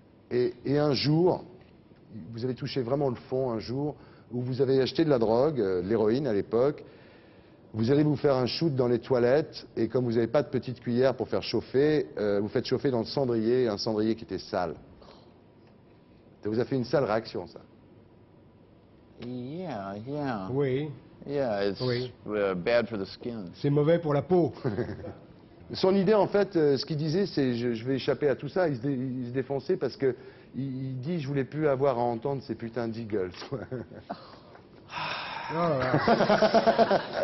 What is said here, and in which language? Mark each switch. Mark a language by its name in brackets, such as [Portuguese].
[French] Et un jour, vous avez touché vraiment le fond un jour, où vous avez acheté de la drogue, de l'héroïne à l'époque, vous allez vous faire un shoot dans les toilettes, et comme vous n'avez pas de petite cuillère pour faire chauffer, vous faites chauffer dans le cendrier, un cendrier qui était sale. Ça vous a fait une sale réaction, ça? [English] Yeah. [French] Oui. [English] Yeah, it's bad for the skin. [French] C'est mauvais pour la peau. Son idée, en fait, ce qu'il disait, c'est je vais échapper à tout ça. Il se défonçait parce que il dit je voulais plus avoir à entendre ces putains d'Eagles. Oh là là.